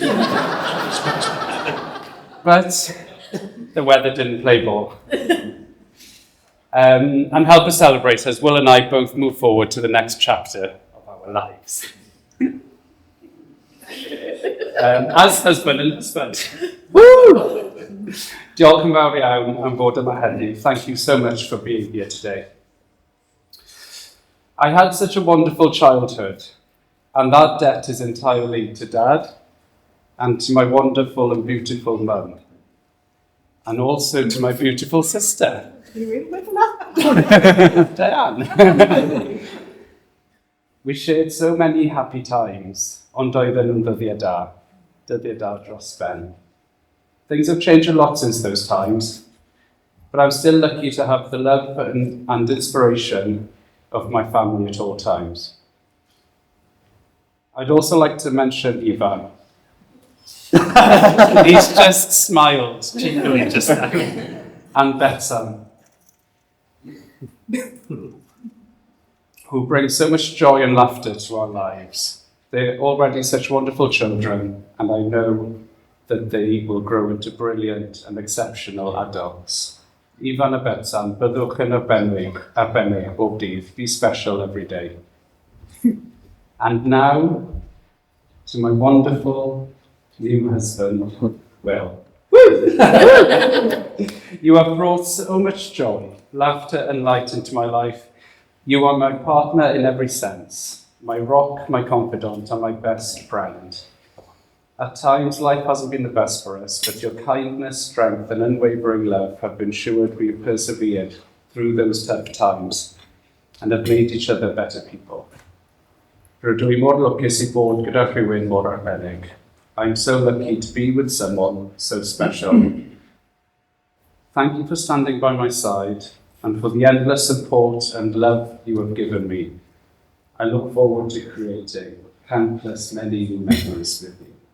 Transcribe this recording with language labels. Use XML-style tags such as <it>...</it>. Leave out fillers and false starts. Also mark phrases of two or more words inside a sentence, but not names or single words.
<en>But the weather didn't play ball. And help us celebrate as Will and I both move forward to the next chapter of our lives. As husband and husband. Woo!</en> <cy>Diolch yn fawr iawn am fod yma heddiw.</cy> <en>Thank you so much for being here today. I had such a wonderful childhood, and that debt is entirely to Dad and to my wonderful and beautiful mum, and also to my beautiful sister. Diane. We shared so many happy times,</en> <cy>ond oedden nhw'n ddyddiau da dros ben.</cy> <en>Things have changed a lot since those times, but I'm still lucky to have the love and inspiration of my family at all times. I'd also like to mention Ivan. He's just smiled cheekily just now. And Betsan, who bring so much joy and laughter to our lives. They're already such wonderful children, and I know that they will grow into brilliant and exceptional adults.</en> <cy>Ivan a Betsan, byddwch yn arbennig bob dydd,</cy> <en>be special every day. And now, to my wonderful new husband, Will. You have brought so much joy, laughter and light into my life. You are my partner in every sense, my rock, my confidant, and my best friend. At times, life hasn't been the best for us, but your kindness, strength, and unwavering love have ensured we have persevered through those tough times and have made each other better people.</en> <cy>Rydw i mor lwcus I bod gyda rhywun mor arbennig.</cy> <en>I'm so lucky to be with someone so special. Thank you for standing by my side and for the endless support and love you have given me. I look forward to creating countless many memories with you.</en>